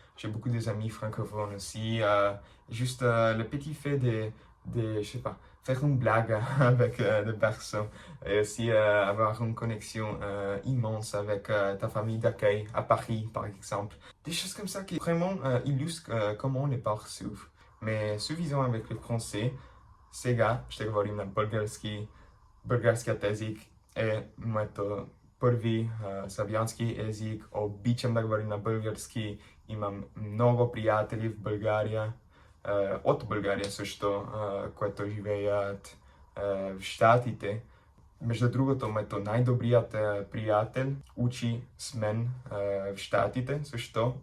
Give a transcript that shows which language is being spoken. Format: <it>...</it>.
<fr>J'ai beaucoup d'amis francophones aussi. Juste le petit fait je sais pas, faire une blague avec des personnes et aussi avoir une connexion immense avec ta famille d'accueil à Paris, par exemple. Des choses comme ça qui vraiment illustrent comment les parts s'ouvrent. Mais suffisant avec le français,</fr> <bg>сега ще говорим на български, българският език е моето първи славянски език. Обичам да говорим на български. Имам много приятели в България, от България също, които живеят в Щатите. Между другото, моето най-добрият приятел учи с мен в Щатите също.</bg>